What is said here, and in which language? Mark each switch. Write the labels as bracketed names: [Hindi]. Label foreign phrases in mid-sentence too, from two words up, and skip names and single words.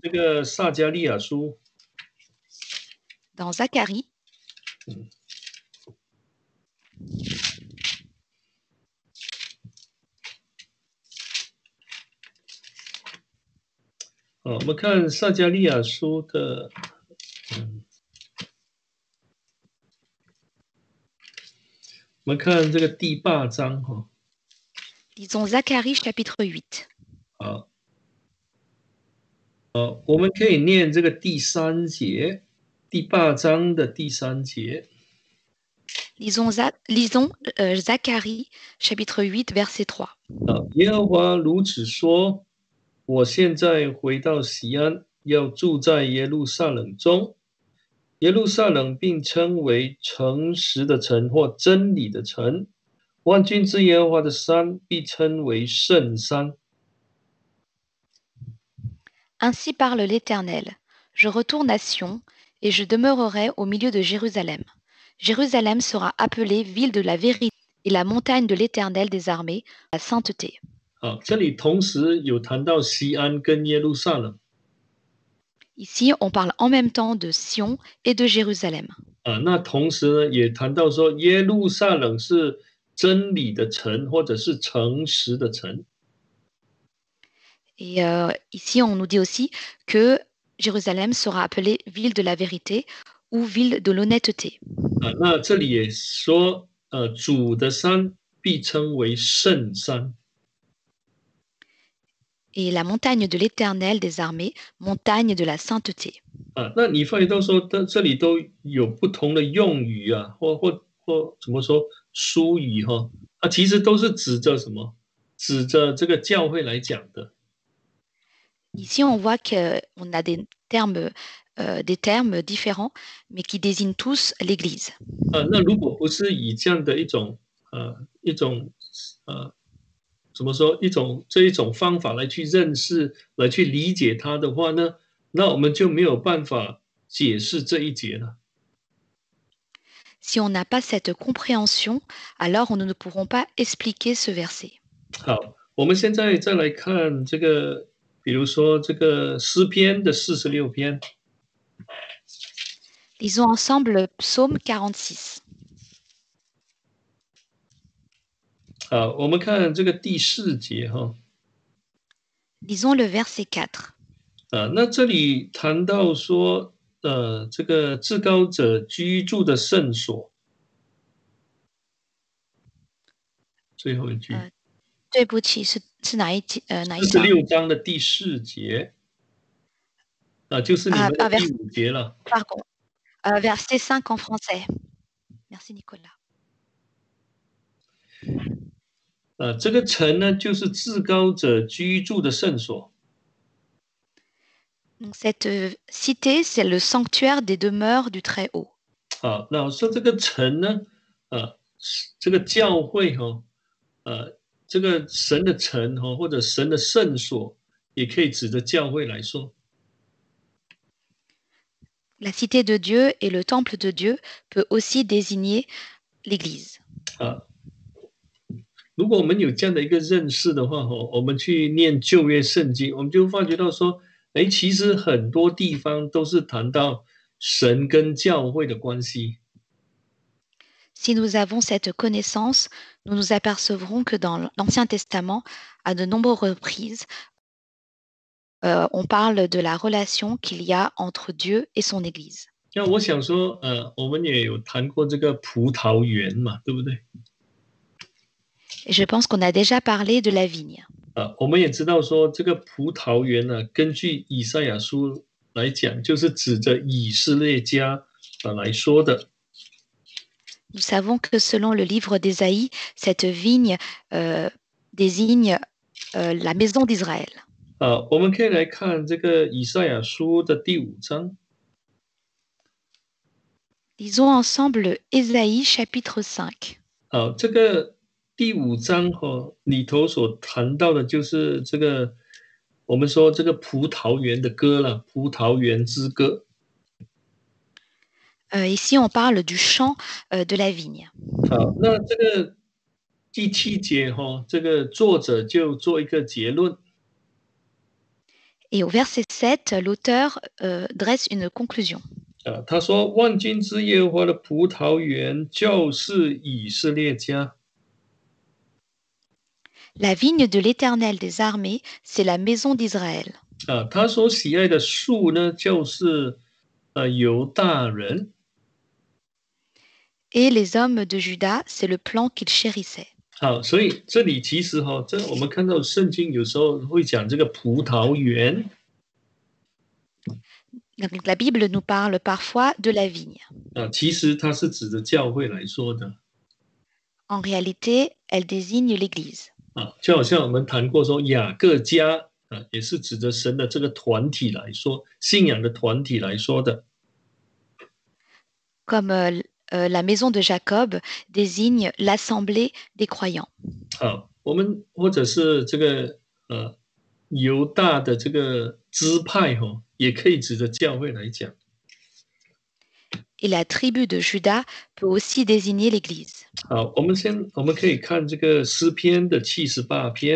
[Chinese] 这个撒迦利亚书 [French] Dans Zacharie, [Chinese] 我们看撒迦利亚书的，我们看这个第8章 [French] lisons Zacharie chapitre 8. [Chinese] 好，我们可以念这个第3节，第8章的第3节。 [French] Lisons Zacharie chapitre 8, verset 3. [Chinese] 耶和华如此说：我现在回到西安，要住在耶路撒冷中。耶路撒冷并称为诚实的城或真理的城。万军之耶和华的山必称为圣山。 [French] Ainsi parle l'Éternel. Je retourne à Sion, et je demeurerai au milieu de Jérusalem. Jérusalem sera appelée ville de la vérité et la montagne de l'Éternel des armées, la sainteté. [Chinese] 好，这里同时有谈到西安跟耶路撒冷。 [French] Ici, on parle en même temps de Sion et de Jérusalem. [Chinese] 那同时呢，也谈到说耶路撒冷是真理的城，或者是诚实的城。 [French] Et ici, on nous dit aussi que Jérusalem sera appelée ville de la vérité ou ville de l'honnêteté. [Chinese] 那这里也说，主的山必称为圣山。 [French] Et la montagne de l'Éternel des armées, montagne de la sainteté. [Chinese] 那你发觉到说，这里都有不同的用语啊，或怎么说疏语哈，其实都是指着什么？指着这个教会来讲的。 [French] Ici, on voit qu'on a des termes différents, mais qui désignent tous l'Église. [Chinese] 那如果不是以这样的一种怎么说这一种方法来去认识、来去理解它的话呢，那我们就没有办法解释这一节了。 [French] Si on n'a pas cette compréhension, alors nous ne pourrons pas expliquer ce verset. [Chinese] 好，我们现在再来看这个，比如说这个诗篇的46篇。 [French] Lisons ensemble le psaume 46. [Chinese] 我们看这个第4节哈。 [French] Lisons le verset 4. [Chinese] 那这里谈到说，这个至高者居住的圣所，最后一句。对不起，是哪一节？哪一章？46章的第4节，就是你们的第5节了。 [French] Pardon, verset 5 en français. Merci Nicolas. [Chinese] 这个城呢，就是至高者居住的圣所。 [French] Donc cette cité, c'est le sanctuaire des demeures du Très-Haut. [Chinese] 好，那我说这个城呢，这个教会哈，这个神的城哈，或者神的圣所，也可以指着教会来说。 [French] La cité de Dieu et le temple de Dieu peut aussi désigner l'Église. [Chinese] 如果我们有这样的一个认识的话，我们去念旧约圣经，我们就发觉到说，其实很多地方都是谈到神跟教会的关系。 [French] Si nous avons cette connaissance, nous nous apercevrons que dans l'Ancien Testament, à de nombreuses reprises, on parle de la relation qu'il y a entre Dieu et son Église. [Chinese] 那我想说，我们也有谈过这个葡萄园嘛，对不对？ [French] Et je pense qu'on a déjà parlé de la vigne. [Chinese] 我们也知道说，这个葡萄园呢，根据以赛亚书来讲，就是指着以色列家来说的。 [French] Nous savons que selon le livre d'Ésaïe, cette vigne désigne la maison d'Israël. [Chinese] 我们可以来看这个以赛亚书的第5章。 [French] Lisons ensemble Ésaïe chapitre 5. [Chinese] 这个第5章里头所谈到的就是这个我们说这个葡萄园的歌了，葡萄园之歌。 [French] Ici, on parle du chant de la vigne. [Chinese] 好，那这个第7节这个作者就做一个结论。 [French] Et au verset 7, l'auteur dresse une conclusion. [Chinese] 他说：“万军之耶和华的葡萄园就是以色列家。” [French] La vigne de l'Éternel des armées, c'est la maison d'Israël. [Chinese] 他所喜爱的树呢，就是犹大人。 [French] Et les hommes de Juda, c'est le plan qu'il chérissait. [Chinese] 好，所以这里其实这我们看到圣经有时候会讲这个葡萄园。 [French] Donc, la Bible nous parle parfois de la vigne. [Chinese] 其实它是指着教会来说的。 [French] En réalité, elle désigne l'Église. [Chinese] 就好像我们谈过说雅各家也是指着神的这个团体来说，信仰的团体来说的。 [French] Comme la maison de Jacob désigne l'assemblée des croyants. [Chinese] 我们或者是这个犹大的这个支派也可以指着教会来讲。 [French] Et la tribu de Juda peut aussi désigner l'Église. [Chinese] 好，我们可以看这个诗篇的78篇。